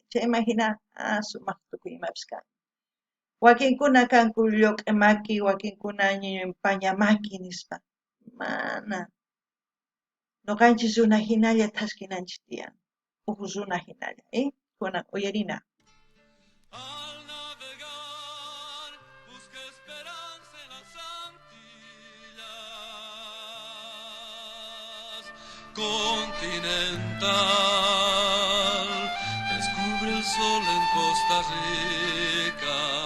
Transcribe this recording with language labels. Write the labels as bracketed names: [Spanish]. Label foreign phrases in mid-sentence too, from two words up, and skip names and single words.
[Quechua] Chayman hina sumaq tukuy imapis kan. Wakinkuna kanku lluq'i maki, wakinkuna paña maki nispa. Mana. Ñuqanchis runa hinalla thaskinanchis tiyan. Uq runa hinalla, kunan uyarina. [Spanish] Al navegar busca esperanza en las Antillas. Continental descubre el sol en Costa Rica.